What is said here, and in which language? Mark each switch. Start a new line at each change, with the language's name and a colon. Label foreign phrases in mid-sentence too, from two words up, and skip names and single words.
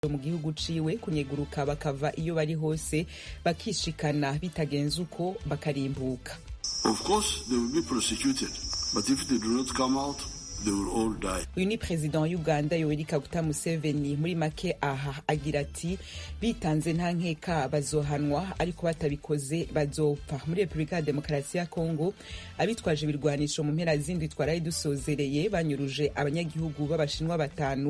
Rundi: mu gihugu ciwe kunyeguruka bakava iyo bari hose bakishikana bitagenze uko bakarimbuka.
English: Of course they will be prosecuted, but if they do not come out, they will all die.
Rundi: Uyu ni President wa Uganda Yoweri Kaguta Museveni. Muri make aha agira ati bitanze nta nkeka bazohanwa, ariko batabikoze bazopfa. Muri Republika ya Demokarasi ya Kongo abitwaje ibirwanisho mu mpera zindi twaraye dusozereye banyuruje abanyagihugu b'abashinwa 5.